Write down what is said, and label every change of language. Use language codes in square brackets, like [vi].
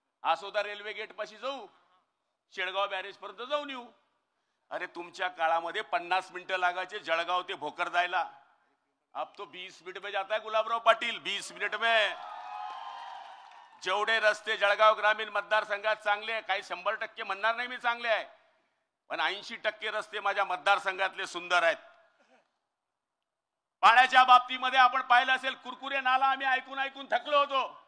[mr] Asoda railway gate पाशी जाऊ, Shelgaon barrage पर्यंत जाऊन येऊ. अरे तुमच्या काळामध्ये 50 मिनिटं लागायचे जळगाव ते भोकर जायला. [hi] अब तो 20 मिनिट में जाता है गुलाबराव पाटील, 20 मिनिट में. [mr] जेवढे रस्ते जळगाव ग्रामीण मतदारसंघात चांगले, काही 100% म्हणणार नाही मी चांगले आहे, पण 80% रस्ते माझ्या मतदारसंघातले सुंदर आहेत. पाण्याच्या बाबतीमध्ये आपण पाहिलं असेल, कुरकुरे नाला आम्ही ऐकून ऐकून थकलो होतो.